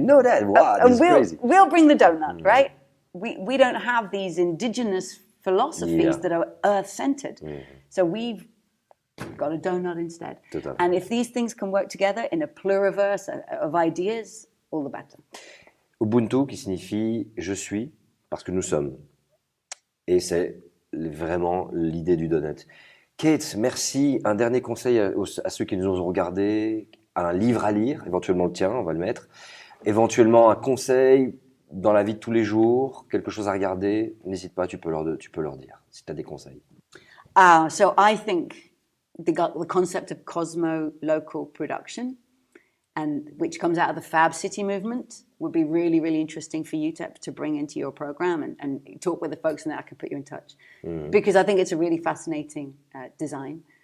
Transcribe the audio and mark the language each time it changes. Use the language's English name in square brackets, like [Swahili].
[English] know that. Wow, that's crazy. We'll bring the donut, right? We don't have these indigenous philosophies that are earth-centered. So we've got a donut instead. Total. And if these things can work together in a pluriverse of ideas, all the better. [French] Ubuntu qui signifie « je suis » parce que nous sommes. Et c'est vraiment l'idée du donut. Kate, merci. Un dernier conseil à ceux qui nous ont regardés, un livre à lire, éventuellement le tien, on va le mettre. Éventuellement un conseil dans la vie de tous les jours, quelque chose à regarder, n'hésite pas, tu peux leur dire si tu as des conseils. [English] So I think the concept of cosmo-local production, and which comes out of the Fab City movement, would be really, really interesting for you to bring into your program and talk with the folks, and then I can put you in touch. Because I think it's a really fascinating design.